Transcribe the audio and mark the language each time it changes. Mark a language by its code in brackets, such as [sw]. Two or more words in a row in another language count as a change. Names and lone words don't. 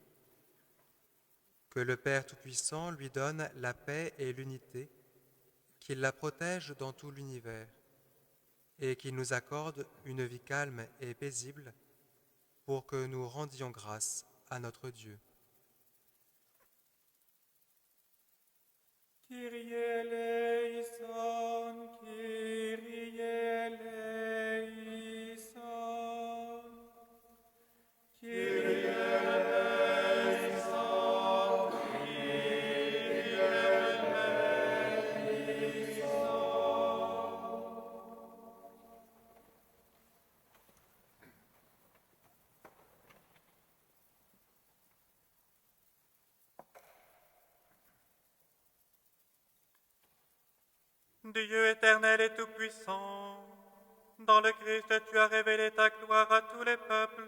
[fr] Que le Père Tout-Puissant lui donne la paix et l'unité, qu'il la protège dans tout l'univers, et qu'il nous accorde une vie calme et paisible pour que nous rendions grâce à notre Dieu. [el] Κύριε ἐλέησον, Κύριε ἐλέησον, Κύριε ἐλέησον, Κύριε ἐλέησον. [fr] Dieu éternel et tout-puissant, dans le Christ tu as révélé ta gloire à tous les peuples.